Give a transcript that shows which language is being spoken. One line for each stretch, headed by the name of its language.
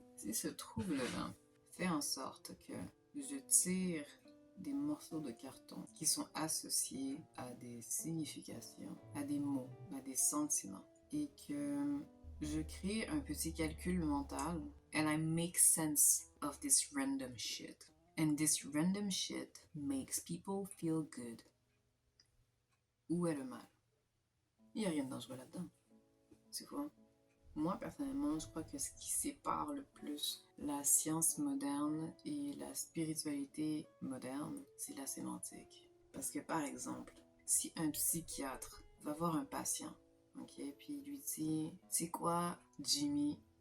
French: Si se trouve le mal, fais en sorte que je tire des morceaux de carton qui sont associés à des significations, à des mots, à des sentiments, et que je crée un petit calcul mental
English: and I make sense of this random shit. And this random shit makes people feel good.
French: Où est le mal? Il n'y a rien de dangereux là-dedans. C'est quoi? Moi, personnellement, je crois que ce qui sépare le plus la science moderne et la spiritualité moderne, c'est la sémantique. Parce que, par exemple, si un psychiatre va voir un patient, ok, puis il lui dit, c'est quoi, Jimmy?